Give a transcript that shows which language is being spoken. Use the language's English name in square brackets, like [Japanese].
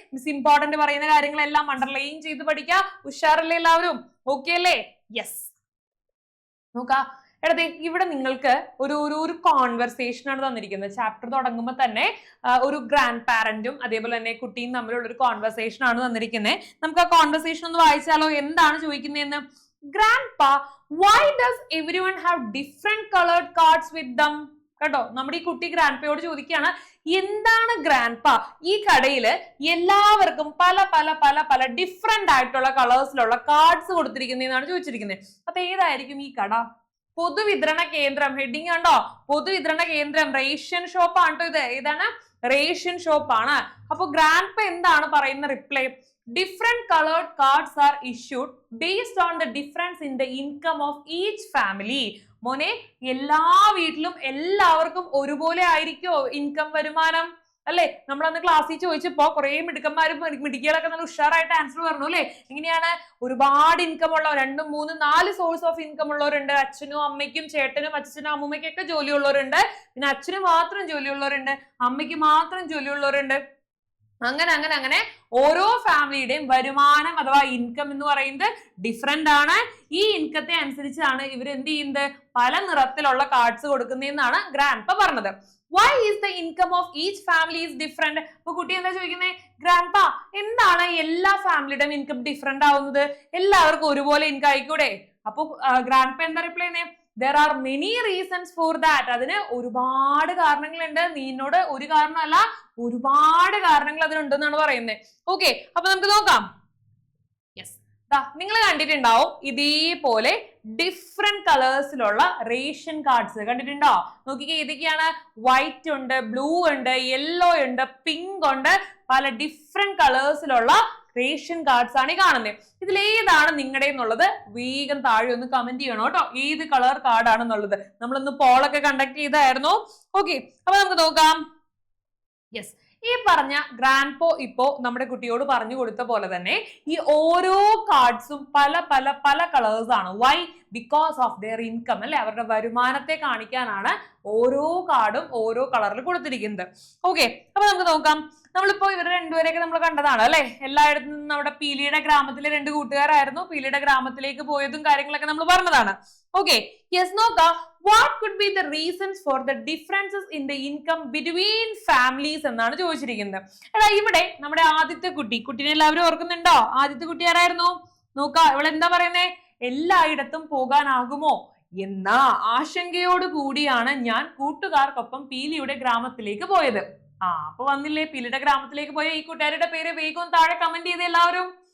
[Malayalam] Miss important പറയുന്ന കാര്യങ്ങളെല്ലാം underline ചെയ്ത് പഠിക്കുക. ഉഷാറല്ലേ എല്ലാവരും? ഓക്കെ അല്ലേ? യെസ്. നോക്കാ, എടേ ഇവിടെ നിങ്ങൾക്ക് ഒരു കോൺവെർസേഷൻ ആണ് തന്നിരിക്കുന്നത്. ചാപ്റ്റർ തുടങ്ങുമ്പോൾ തന്നെ ഒരു ഗ്രാൻഡ് പാരന്റും അതേപോലെ തന്നെ കുട്ടിയും തമ്മിലുള്ള ഒരു കോൺവെർസേഷൻ ആണ് തന്നിരിക്കുന്നത്. നമുക്ക് ആ കോൺവെർസേഷൻ ഒന്ന് വായിച്ചാലോ? എന്താണ് ചോദിക്കുന്നതെന്ന്. [English] Grandpa, why does everyone have different colored cards with them? [Malayalam] കേട്ടോ, നമ്മുടെ ഈ കുട്ടി ഗ്രാൻഡ്പയോട് ചോദിക്കുകയാണ്, എന്താണ് ഗ്രാൻഡ്പ ഈ കടയില് എല്ലാവർക്കും പല പല പല പല ഡിഫറെന്റ് ആയിട്ടുള്ള കളേഴ്സിലുള്ള കാർഡ്സ് കൊടുത്തിരിക്കുന്നതെന്നാണ് ചോദിച്ചിരിക്കുന്നത്. അപ്പൊ ഏതായിരിക്കും ഈ കട? പൊതുവിതരണ കേന്ദ്രം. ഹെഡിങ് കണ്ടോ? പൊതുവിതരണ കേന്ദ്രം. റേഷൻ ഷോപ്പ് ആണ് കേട്ടോ ഇത്. ഏതാണ്? റേഷൻ ഷോപ്പ് ആണ്. അപ്പൊ ഗ്രാൻഡ്പ എന്താണ് പറയുന്ന reply? [English] Different colored cards are issued based on the difference in the income of each family. [Malayalam] മോനെ, എല്ലാ വീട്ടിലും എല്ലാവർക്കും ഒരുപോലെ ആയിരിക്കോ ഇൻകം, വരുമാനം? അല്ലെ, നമ്മൾ അന്ന് ക്ലാസ്സിൽ ചോദിച്ചപ്പോ കുറെ മിടുക്കന്മാരും മിടുക്കികളൊക്കെ നല്ല ഉഷാറായിട്ട് ആൻസർ പറഞ്ഞു അല്ലെ. എങ്ങനെയാണ്? ഒരുപാട് ഇൻകം ഉള്ള 2, 3, 4 സോഴ്സ് ഓഫ് ഇൻകം ഉള്ളവരുണ്ട്. അച്ഛനും അമ്മയ്ക്കും ചേട്ടനും അച്ഛനും അമ്മൂമ്മയ്ക്കും ഒക്കെ ജോലി ഉള്ളവരുണ്ട്. പിന്നെ അച്ഛന് മാത്രം ജോലി ഉള്ളവരുണ്ട്, അമ്മയ്ക്ക് മാത്രം ജോലി ഉള്ളവരുണ്ട്. അങ്ങനെ അങ്ങനെ അങ്ങനെ ഓരോ ഫാമിലിയുടെയും വരുമാനം അഥവാ ഇൻകം എന്ന് പറയുന്നത് ഡിഫറെന്റ് ആണ്. ഈ ഇൻകത്തെ അനുസരിച്ചാണ് ഇവർ എന്ത് ചെയ്യുന്നത്? പല നിറത്തിലുള്ള കാർഡ്സ് കൊടുക്കുന്നതെന്നാണ് ഗ്രാൻഡ്പ പറഞ്ഞത്. [English] Why is the income of each family is different? [Malayalam] അപ്പൊ കുട്ടി എന്താ ചോദിക്കുന്നത്? ഗ്രാൻഡ്പ, എന്താണ് എല്ലാ ഫാമിലിയുടെയും ഇൻകം ഡിഫറെന്റ് ആവുന്നത്? എല്ലാവർക്കും ഒരുപോലെ ഇൻകം ആയിക്കൂടെ? അപ്പൊ ഗ്രാൻഡ്പ എന്താ റിപ്ലൈ ചെയ്യുന്നത്? [English] There are many reasons for that. [Malayalam] അതിന് ഒരുപാട് കാരണങ്ങളുണ്ട്. നീനോട് ഒരു കാരണമല്ല, ഒരുപാട് കാരണങ്ങൾ അതിനുണ്ടെന്നാണ് പറയുന്നത്. ഓക്കെ, അപ്പൊ നമുക്ക് നോക്കാം. യെസ്, നിങ്ങൾ കണ്ടിട്ടുണ്ടാവും ഇതേപോലെ ഡിഫറെന്റ് കളേഴ്സിലുള്ള റേഷൻ കാർഡ്സ് കണ്ടിട്ടുണ്ടോ? നോക്കിക്കേ, ഏതൊക്കെയാണ്? വൈറ്റ് ഉണ്ട്, ബ്ലൂ ഉണ്ട്, യെല്ലോ ഉണ്ട്, പിങ്ക് ഉണ്ട്. പല ഡിഫറെന്റ് കളേഴ്സിലുള്ള റേഷൻ കാർഡ്സ് ആണ് ഈ കാണുന്നത്. ഇതിൽ ഏതാണ് നിങ്ങളുടെ എന്നുള്ളത് വേഗം താഴെ ഒന്ന് കമന്റ് ചെയ്യണം കേട്ടോ. ഏത് കളർ കാർഡ് ആണെന്നുള്ളത് നമ്മളൊന്ന് പോളൊക്കെ കണ്ടക്ട് ചെയ്തായിരുന്നു. ഓക്കെ, അപ്പൊ നമുക്ക് നോക്കാം. യെസ്, ഈ പറഞ്ഞ ഗ്രാൻഡ്പോ ഇപ്പോ നമ്മുടെ കുട്ടിയോട് പറഞ്ഞു കൊടുത്ത പോലെ തന്നെ ഈ ഓരോ കാർഡ്സും പല പല പല കളേഴ്സ് ആണ്. Y? [English] because of their income [Malayalam] അല്ലെ, അവരുടെ വരുമാനത്തെ കാണിക്കാനാണ് ഓരോ കാർഡും ഓരോ കളറിൽ കൊടുത്തിരിക്കുന്നത്. ഓക്കെ, അപ്പൊ നമുക്ക് നോക്കാം. നമ്മളിപ്പോ ഇവർ രണ്ടുപേരെയൊക്കെ നമ്മൾ കണ്ടതാണ് അല്ലെ. എല്ലായിടത്തും നിന്നും നമ്മുടെ പീലിയുടെ ഗ്രാമത്തിലെ 2 കൂട്ടുകാരായിരുന്നു. പീലിയുടെ ഗ്രാമത്തിലേക്ക് പോയതും കാര്യങ്ങളൊക്കെ നമ്മൾ പറഞ്ഞതാണ്. Okay, yes. നോക്കാം, [English] what could be the reasons for the differences in the income between families [Malayalam] എന്നാണ് ചോദിച്ചിരിക്കുന്നത്. എടാ, ഇവിടെ നമ്മുടെ ആദ്യത്തെ കുട്ടിനെ എല്ലാവരും ഓർക്കുന്നുണ്ടോ? ആദ്യത്തെ കുട്ടി ആരായിരുന്നു? നോക്കാം, ഇവിടെ എന്താ പറയുന്നേ? എല്ലായിടത്തും പോകാനാകുമോ എന്ന ആശങ്കയോട് കൂടിയാണ് ഞാൻ കൂട്ടുകാർക്കൊപ്പം പീലിയുടെ ഗ്രാമത്തിലേക്ക് പോയത്. അപ്പൊ വന്നില്ലേ പീലിയുടെ ഗ്രാമത്തിലേക്ക് പോയ ഈ കൂട്ടുകാരുടെ പേര് വേഗം താഴെ കമന്റ് ചെയ്ത് എല്ലാവരും.